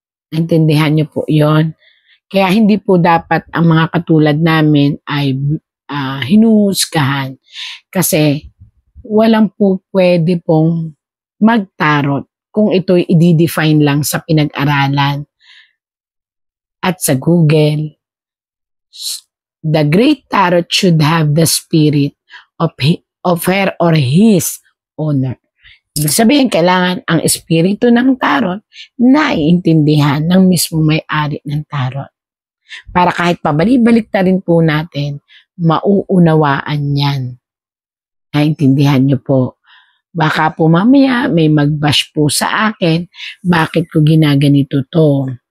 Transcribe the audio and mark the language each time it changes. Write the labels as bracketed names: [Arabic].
[Filipino] Naintindihan niyo po yon. Kaya hindi po dapat ang mga katulad namin ay hinuhusgahan kasi walang po pwede pong magtarot kung ito'y i-define lang sa pinag-aralan at sa Google. [English] The great tarot should have the spirit of her or his owner. [Filipino] Ibig sabihin, kailangan ang espiritu ng tarot naiintindihan ng mismo may-ari ng tarot. Para kahit pabalik-balik na rin po natin, mauunawaan yan. Naintindihan nyo po. Baka po mamaya may mag-bash po sa akin, bakit ko ginaganito to.